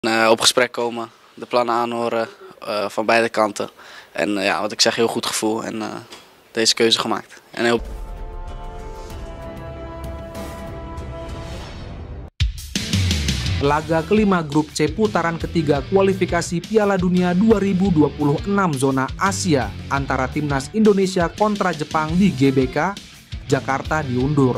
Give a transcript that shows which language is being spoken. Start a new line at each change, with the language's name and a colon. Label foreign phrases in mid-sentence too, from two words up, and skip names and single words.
Dutch: Op gesprek komen, de plannen aanhoren van beide kanten. En ja, wat ik zeg, heel goed gevoel en deze keuze gemaakt. En heel...
Indonesian: Laga kelima grup C putaran ketiga kualifikasi Piala Dunia 2026 zona Asia antara Timnas Indonesia kontra Jepang di GBK, Jakarta diundur.